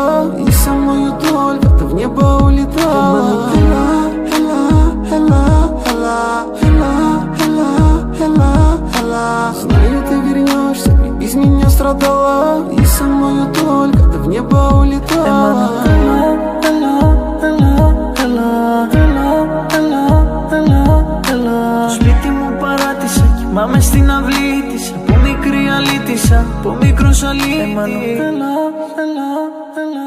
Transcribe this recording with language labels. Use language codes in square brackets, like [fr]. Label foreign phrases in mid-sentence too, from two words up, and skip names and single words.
[ru] И со мною только ты в небо улетала. Знаю, ты вернешься, и без меня страдала. И со мною только ты в небо улетала. [el] Το σπίτι μου παράτησα, κοιμάμαι στην αυλή της. Από μικρή αλήτησα, από μικρός αλήτης.